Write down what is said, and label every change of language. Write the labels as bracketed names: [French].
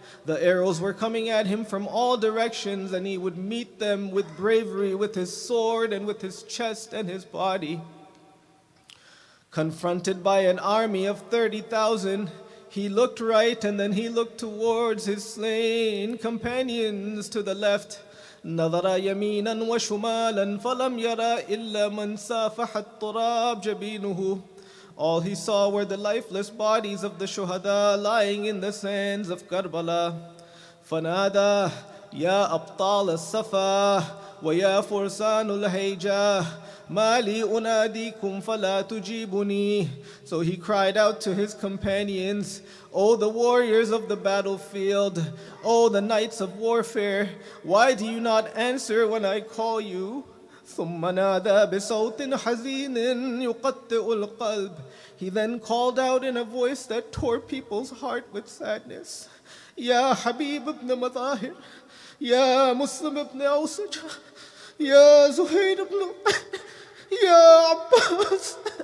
[English] The arrows were coming at him from all directions, and he would meet them with bravery, with his sword and with his chest and his body. Confronted by an army of 30,000, He looked right and then he looked towards his slain companions to the left. [Arabic] نظر يمينا وشمالا فلم يرى إلا من سافح التراب جبينه. [English] All he saw were the lifeless bodies of the shuhada lying in the sands of Karbala. [Arabic] فنادى يا أبطال الصفا ويا فرسان الهيجة ما لي أناديكم فلا تجيبني. [English] So he cried out to his companions, O the warriors of the battlefield, O the knights of warfare, why do you not answer when I call you? [Arabic] ثم نادى بصوت حزين يقطع القلب. [English] He then called out in a voice that tore people's heart with sadness. [Arabic] يا حبيب ابن مظاهر يا مسلم ابن أوسج يا زهير ابن يا عباس.